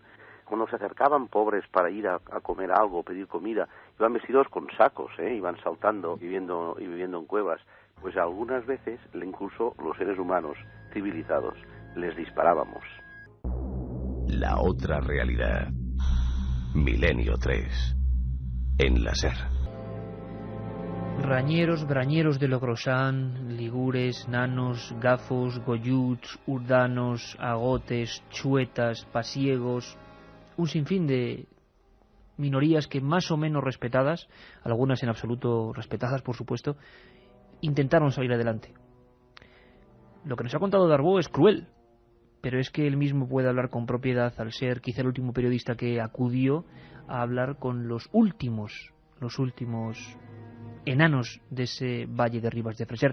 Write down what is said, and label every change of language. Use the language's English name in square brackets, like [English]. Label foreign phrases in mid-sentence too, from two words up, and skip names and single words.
[Spanish] Cuando se acercaban pobres para ir a comer algo, pedir comida, iban vestidos con sacos, iban saltando y viviendo en cuevas. Pues algunas veces, incluso los seres humanos civilizados, les disparábamos. La otra realidad. Milenio 3. En la SER. Rañeros, brañeros de Logrosán, ligures, nanos, gafos, goyuts, urdanos, agotes, chuetas, pasiegos, un sinfín de minorías que, más o menos respetadas, algunas en absoluto respetadas, por supuesto, intentaron salir adelante. Lo que nos ha contado Darboux es cruel, pero es que él mismo puede hablar con propiedad, al ser quizá el último periodista que acudió a hablar con los últimos enanos de ese valle de Ribas de Freser.